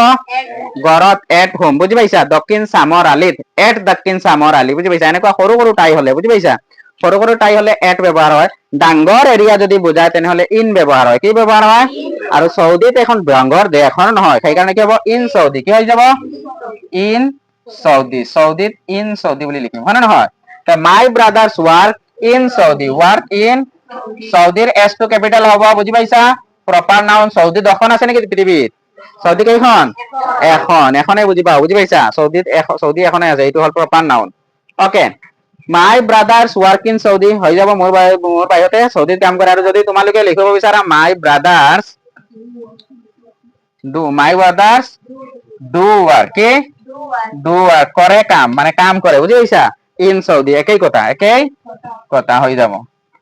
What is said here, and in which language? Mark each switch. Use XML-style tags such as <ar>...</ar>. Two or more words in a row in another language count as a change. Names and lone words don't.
<as>ঘৰত</as> <en>at home</en> <as>বুজি পাইছা দক্ষিণ চামৰ আলিত এট দক্ষিণ চামৰ আলি বুজি পাইছা এনেকুৱা সৰু সৰু তাই হলে বুজি পাইছা সৰু তাই হলে এট ব্যৱহাৰ হয় ডাঙৰ এৰিয়া যদি বুজায় তেনেহলে ইন ব্যৱহাৰ হয় কি ব্যৱহাৰ হয় আৰু সৌদিত এখন ডাঙৰ দেশ হয় নহয় সেইকাৰণে কি হ'ব ইন সৌদি কি হৈ যাব ইন সৌদিত ইন সৌদি বুলি লিখিম হয় নহয়</as> <en>my brothers work in Saudi work in</en> <as>সৌদিৰ এস টো ক্যাপিটাল হ'ব বুজি পাইছা</as> <en>proper noun</en> <as>সৌদিত এখন আছে নেকি পৃথিৱীত সৌদি কেইখন এখনে বুজি পাইছা সৌদি এখনে আছে এইটো হল</as> <en>proper noun okay my brothers work in Saudi</en> <as>হৈ যাব মোৰ বাইহতে সৌদিত কাম কৰে আৰু যদি তোমালোকে লিখিব বিচাৰা</as> <en>my brothers do work</en> <as>কি</as> <en>do work</en> <as>কৰে কাম মানে কাম কৰে বুজি পাইছা ইন সৌদি একেই কথা হৈ যাব</as>